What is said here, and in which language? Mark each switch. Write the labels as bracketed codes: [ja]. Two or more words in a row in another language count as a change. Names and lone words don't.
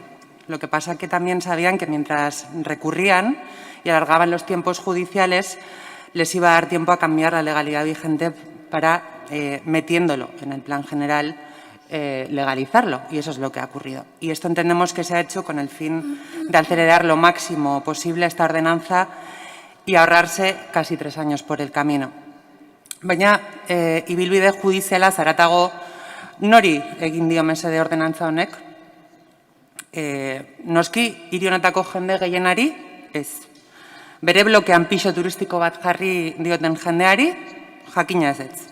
[es] Lo que pasa es que también sabían que mientras recurrían y alargaban los tiempos judiciales, les iba a dar tiempo a cambiar la legalidad vigente para, metiéndolo en el plan general, legalizarlo. Y eso es lo que ha ocurrido. Y esto entendemos que se ha hecho con el fin de acelerar lo máximo posible esta ordenanza y ahorrarse casi 3 años por el camino. [eu] Baina, ibilbide judiziala zaratago nori egin dio mesede ordenantza honek? Noski, hiri honetako jende gehienari, ez. Bere blokean piso turistiko bat jarri dioten jendeari, jakina ez.